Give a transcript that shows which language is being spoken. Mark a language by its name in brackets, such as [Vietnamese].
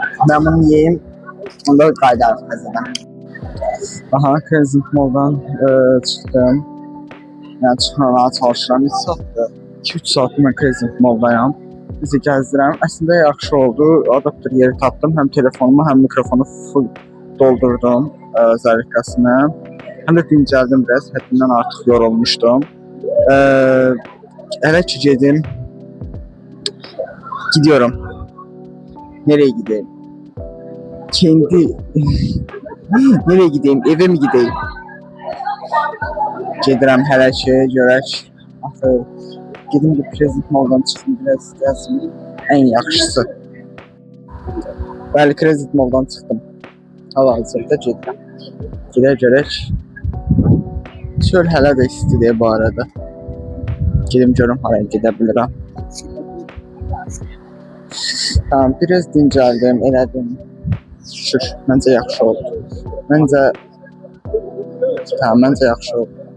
[Azerbaijani] Mən bunu yiyeyim, onda qaydarıq məzədən. Aha, Crescent Mall'dan çıxdım. Yəni çıxmağa çalışıram. 2 saatdır. 2-3 saatdır mən Crescent Mall'dayam. Bizi gəzdirəm. Əslində yaxşı oldu. Adapter yeri tapdım. Həm telefonumu, həm mikrofonu full doldurdum zərifəsini. Həm də dincəldim biraz. Həddindən artıq yorulmuşdum. Elə ki gedim. [Turkish] Gidiyorum. Nereye gideyim? Nereye gideyim? Eve mi gideyim? [Azerbaijani] Gedirəm hələ ki, görək. Gedim bir Crescent Mall'dan çıxdım, biraz gəzim. Ən yaxşısı. Bəli, Crescent Mall'dan çıxdım. Hal-hazırda gedirəm. Görək. Çöl hələ də istidir bu arada. Gedim görüm haraya gedə bilirəm. Tamam, biraz dincəldim, elədim. Şükür, məncə yaxşı oldu. Məncə yaxşı oldu.